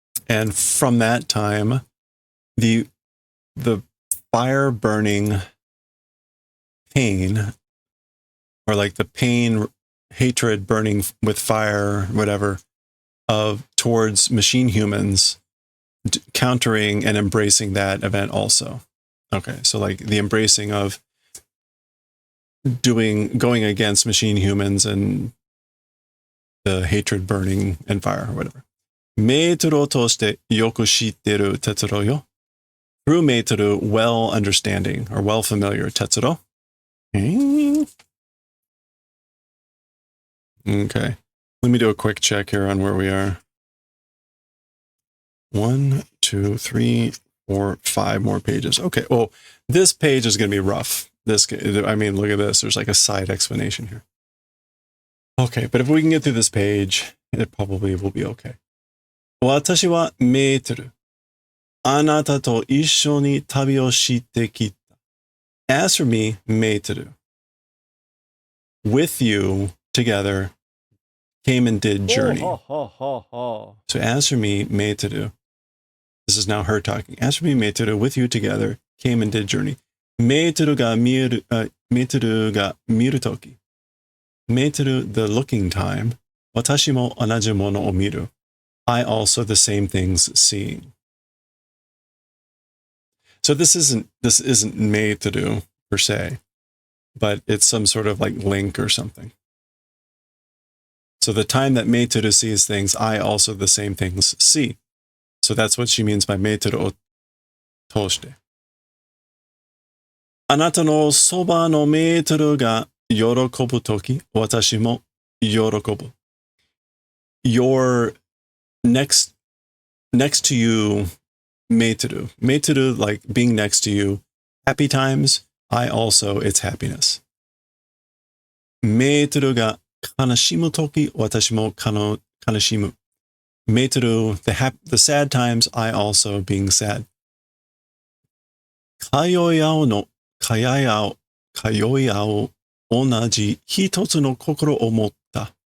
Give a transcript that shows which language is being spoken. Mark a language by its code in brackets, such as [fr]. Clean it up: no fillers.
[en] And from that time, the fire burning pain, or like the pain, hatred burning with fire, whatever, towards machine humans, countering and embracing that event also. Okay, so like the embracing of going against machine humans and the hatred burning and fire or whatever. [ja] メートルを通してよく知ってる哲郎よ。 [en] Through メートル, well understanding or well familiar 哲郎. Okay. Let me do a quick check here on where we are. 1, 2, 3, 4, 5 more pages. Okay. Oh, this page is going to be rough. Look at this. There's like a side explanation here. Okay, but if we can get through this page, it probably will be okay. [ja] 私はメートル。あなたと一緒に旅をしてきた。 [en] As for me, メートル. With you together came and did journey. So as for me, メートル. This is now her talking. As for me, メートル, with you together came and did journey. [ja] メートルが見えるとき。 [en] メートル the looking time. [ja] 私も同じものを見る. [en] I also the same things seeing. So this isn't made to do per se, but it's some sort of like link or something. So the time that made to do sees things, I also the same things see. So that's what she means by made to do toshite. [ja] あなたのそばのメートルが喜ぶとき、私も喜ぶ. [en] Your next to you, メートル. メートル like being next to you. Happy times, I also, it's happiness. [ja] メートルが悲しむとき、私も悲しむ. [en] メートル the sad times, I also being sad. [ja] 通い合う同じ一つの心を持った。